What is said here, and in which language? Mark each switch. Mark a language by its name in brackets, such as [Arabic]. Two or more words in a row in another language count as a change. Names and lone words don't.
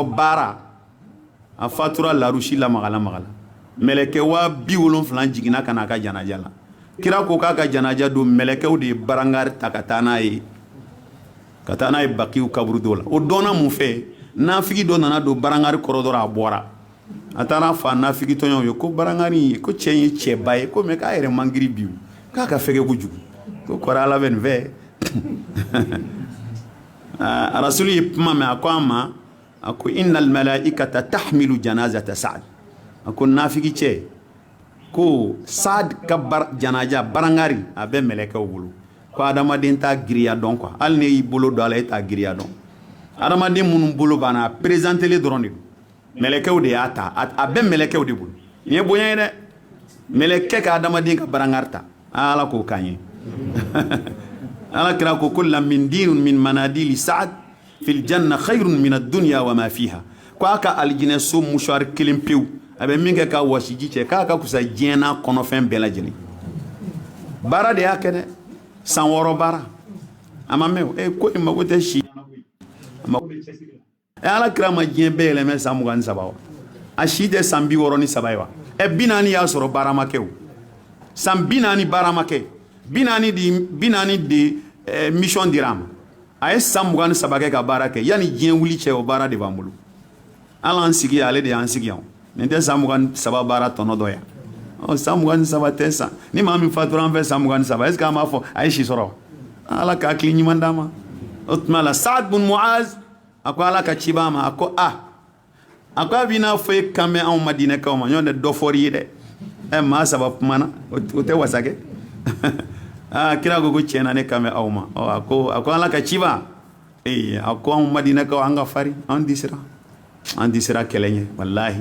[Bambara] baara a fatura larusi lamagala mɛlɛkɛ 70,000 jiginna ka na a ka janaja la kira ko k'a ka janaja don mɛlɛkɛw de ye barangari ta ka taa n'a ye Bakiw kaburu dɔ la o dɔnna mun fɛ nafigi dɔ nana don barangari kɔrɔ dɔrɔn a bɔra a taara fa nafigi tɔɲɔw ye ko barangari ko cɛ ye cɛba ye ko mais k'a yɛrɛ mangiri bi k'a ka fɛgɛ kojugu ko kɔrɔ Ala bɛ nin fɛ Rasulu ye kuma mɛn a ko an ma a ko [Arabic] إن الملائكة تحمل جنازة سعد [Bambara] a ko nafigi cɛ ko Sa'd ka janaja barangari a bɛ mɛlɛkɛw bolo ko adamaden t'a giriya dɔn quoi hali ne y'i bolo don a la e t'a giriya dɔn adamaden minnu bolo banna a présentelen dɔrɔn de don mɛlɛkɛw de y'a ta a bɛ mɛlɛkɛw de bolo nin ye bonya ye dɛ mɛlɛkɛ ka adamaden ka barangari ta Ala k'o k'an ye Ala kira ko la min dinun min [Arabic] مناديل سعد في الجنة خير من الدنيا وما فيها [Bambara] ko a ka aljinɛ so mouchoir kelen pewu a bɛ min kɛ ka wasiji cɛ k'a ka kusa diɲɛ n'a kɔnɔfɛn bɛɛ lajɛlen baara de y'a kɛ dɛ san 6 baara a ma mɛn ko in mago tɛ si Ala kira ma diɲɛ bɛɛ yɛlɛmɛ san 23 wa a si tɛ san 63 ye wa 40 y'a sɔrɔ baara ma kɛ o san 40 baara ma kɛ 40 de mission dira a ma a ye san 23 kɛ ka baara kɛ yanni diɲɛ wuli cɛ o baara de b'an bolo Ala an sigi ale de y'an sigi yan nin tɛ san 23 baara tɔnɔ dɔ yan san 23 tɛ san ni maa min fatura an fɛ san 23 [French] est-ce que [Bambara] an b'a fɔ a ye si sɔrɔ Ala ka hakili ɲuman d'a ma o tuma la Saad bun Muaz a ko Ala ka ci b'a ma a ko a ko a b'i n'a fɔ e kan bɛ anw Madinɛkaw ma ɲɔn tɛ dɔ fɔr'i ye dɛ maa saba kumana o tɛ wasa kɛ kira ko tiɲɛ na ne kan bɛ aw ma a ko Ala ka ci b'a a ko anw Madinɛkaw an ka farin an di sira kɛlɛ ɲɛ wallahi